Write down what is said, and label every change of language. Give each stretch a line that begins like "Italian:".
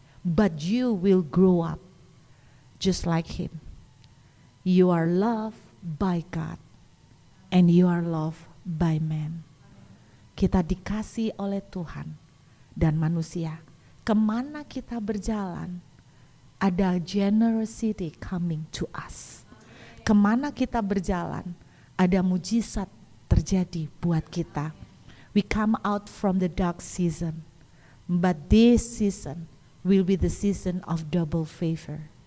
English: But you will grow up just like him. You are loved by God and you are loved by man.
Indonesian: Kita dikasih oleh Tuhan dan manusia. Kemana kita berjalan, ada
English: generosity coming to us.
Indonesian: Kemana kita berjalan, ada mujizat terjadi buat kita.
English: We come out from the dark season, but this season will be the season of double favor.